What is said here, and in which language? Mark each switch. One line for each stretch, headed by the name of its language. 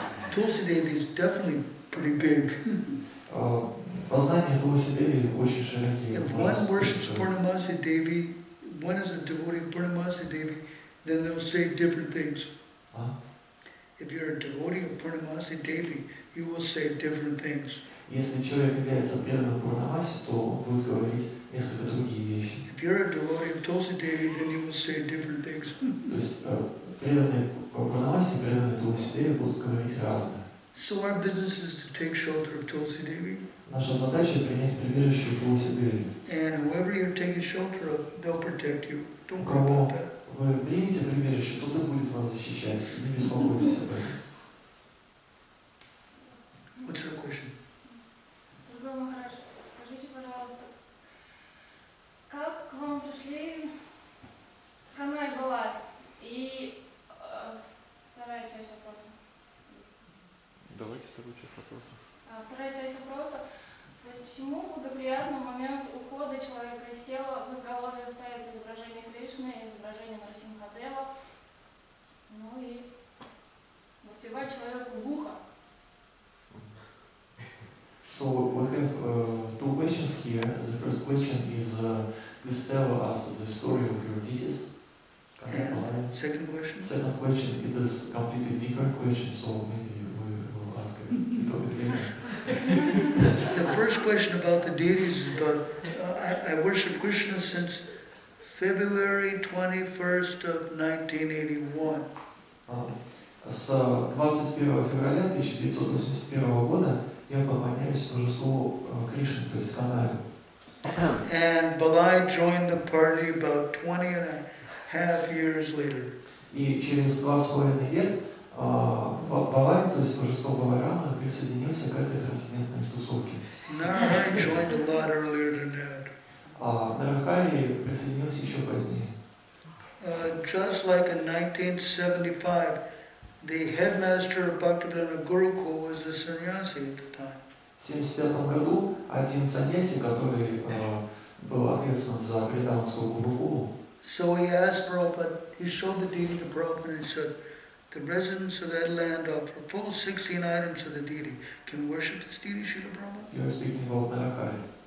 English: Tulsi Devi is definitely pretty big.
Russian: Познание Tulsi Devi очень широкие.
English: If one worships Purnamasi Devi, one is a devotee of Purnamasi Devi, then they'll say different things. If you're a devotee of Purnamasi Devi, you will say different things.
Russian: Если человек является преданным Пурнамаси, то он будет говорить несколько другие вещи.
English: If you're a devotee of Tulsi Devi, then you will say different things.
Russian: То есть преданные Пурнамаси, преданные Tulsi Devi будут говорить разное.
English: So our business is to take shelter of Tulsi Devi.
Russian: Наша задача принять прибежище в Tulsi Devi.
English: And whoever you're taking shelter of, they'll protect you. Don't worry about that.
Russian: Вы примете прибежище, тот и будет вас защищать. Не беспокойтесь об этом.
English: What's your question?
Russian: Дорогой Махарадж, скажите, пожалуйста, как к вам пришли Канай Балай? И вторая часть вопроса. Давайте вторую часть вопроса. Вторая часть вопроса. Почему в благоприятный момент ухода человека из тела в изголовье ставится изображение Кришны, изображение Нарасимхадева, ну и воспевать человеку в ухо?
English: So we have two questions here. The first question is, please tell us the story of your deities. And second question? Second question, it is completely different question, so maybe we will ask it a little bit later. The first question about the deities is about, I worship Krishna since February 21st of 1981.
Russian: С 21 февраля 1981 года я поклоняюсь божеству Кришны, то есть Канаю.
English: And Balai joined the party about 20.5 years later.
Russian: И через 2,5 лет Балай, то есть божество Баларама, присоединился к этой трансцендентной тусовке.
English: Narahari joined a lot earlier than that.
Russian: А Нарахари присоединился еще позднее.
English: Just like in 1975, the headmaster of Bhaktivedanta Gurukul was a sannyasi at the time.
Russian: В 1975 году один саньяси, который был ответственным за преданскую Гурукулу,
English: So he asked Prabhupada, he showed the deity to Prabhupada and he said, the residents of that land offer full 16 items to the deity. Can we worship this deity, Srila Prabhupada? You are speaking about Наракари.